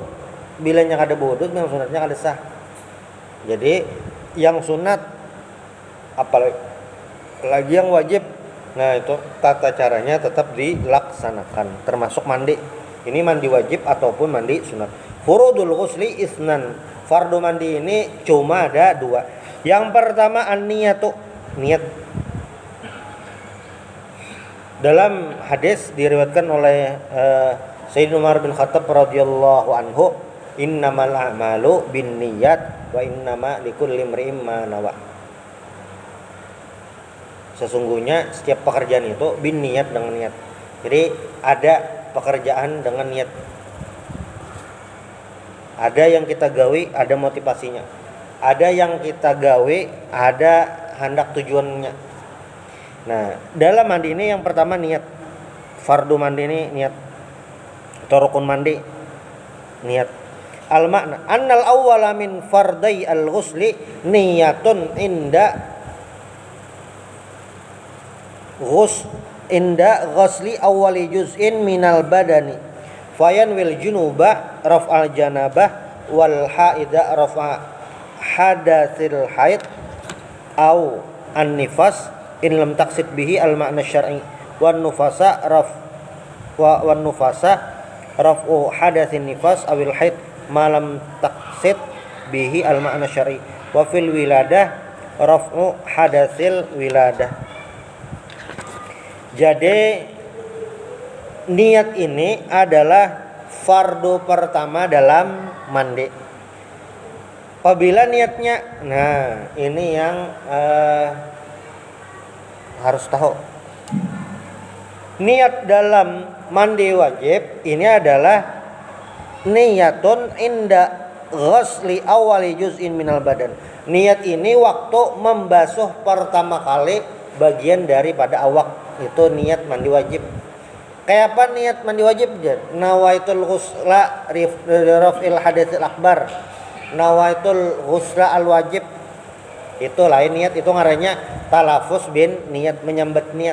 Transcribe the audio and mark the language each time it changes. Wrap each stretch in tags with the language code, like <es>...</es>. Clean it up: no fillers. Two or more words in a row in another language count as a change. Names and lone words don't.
<bjn>Bilanya kada wudu, sembahyang sunatnya kada sah. Jadi yang sunat apalagi yang wajib, nah itu tata caranya tetap dilaksanakan, termasuk mandi.</bjn> <id>Ini mandi wajib ataupun mandi sunat.</id> <ar>فروض الغسل اثنان,</ar> <id>fardu mandi ini cuma ada dua. Yang pertama an-niyatu, niat. Dalam hadis diriwayatkan oleh Sayyidina Umar bin Khattab</id> <ar>رضي الله عنه, إنما الأعمال بالنيات وإنما لكل امرئ ما نوى.</ar> <id>Sesungguhnya setiap pekerjaan itu binniyat, dengan niat. Jadi ada pekerjaan dengan niat.</id> <bjn>Ada yang kita gawe, ada motivasinya. Ada yang kita gawe, ada hendak tujuannya.</bjn> <id>Nah, dalam mandi ini yang pertama niat. Fardu mandi ini niat. Atau rukun mandi niat.</id> <ar>المعنى أن الأول من فرائض الغسل نية عند غسل أول جزء من البدن فينوي الجنب رفع الجنابة والحائض رفع حدث الحيض أو النفاس إن لم تقصد به المعنى الشرعي والنفساء رفع حدث النفاس أو الحيض ما لم تقصد به المعنى الشرعي وفي الولادة رفع حدث الولادة.</ar> <id>Jadi niat ini adalah fardu pertama dalam mandi. Apabila niatnya, nah ini yang harus tahu. Niat dalam mandi wajib ini adalah</id> <ar>نية عند غسل أول جزء من البدن.</ar> <bjn>Niat ini waktu membasuh pertama kali bagian daripada awak.</bjn> <id>Itu niat mandi wajib.</id> <bjn>Kayak apa niat mandi wajib?</bjn> <ar>نويت الغسل رفع الحدث الأكبر. نويت الغسل الواجب.</ar> <bjn>Itu lain niat, itu ngarannya</bjn> <ar>التلفظ بالنية,</ar> <bjn>menyambat niat.</bjn>